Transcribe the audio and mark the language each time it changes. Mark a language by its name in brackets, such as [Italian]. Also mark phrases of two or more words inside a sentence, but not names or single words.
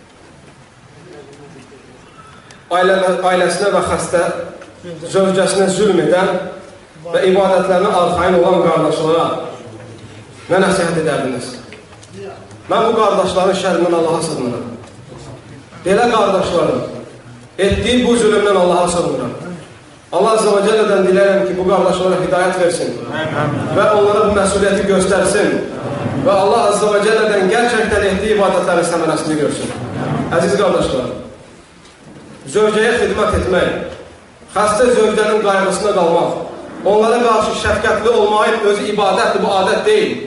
[Azerbaijani] Ailəsinə və xəstə zövcəsinə zülm edən və ibadətlərinə arxain olan qardaşlara nə nəsiyyət edərdiniz? Mən bu qardaşların şərrindən Allaha sığınıram. Belə qardaşların etdiyi bu zülmdən Allaha sığınıram. [Turkish] Allah [Arabic] عز وجل'den [Turkish] dilerim ki bu kardeşlere hidayet versin. Ve onlara bu mesuliyeti göstersin. Ve Allah [Arabic] عز وجل'den [Turkish] gerçekten ettiği ibadetlerin semeresini görsün. Aziz kardeşler, zövceye hizmet etmek, hasta zövcenin kaygısına kalmak, onlara karşı şefkatli olmayın, özü ibadetli, bu adet değil.